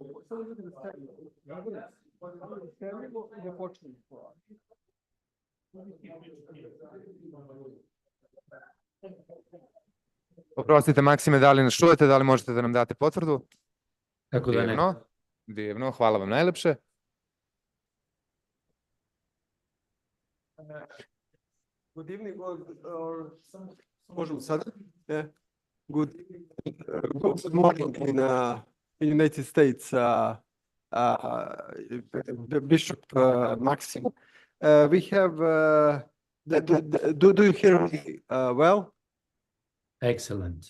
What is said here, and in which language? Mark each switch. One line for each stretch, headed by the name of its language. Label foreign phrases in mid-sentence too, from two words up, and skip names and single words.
Serbian: Samo ljudi da stavimo. Da stavimo i da počnemo. Oprostite, Maksime, da li nas čujete, da li možete da nam date potvrdu? Kako da ne? Divno, hvala vam najlepše.
English: Good evening,
Serbian: možemo sada?
English: Good morning in United States, Bishop Maxim. We have, do you hear me well? Excellent.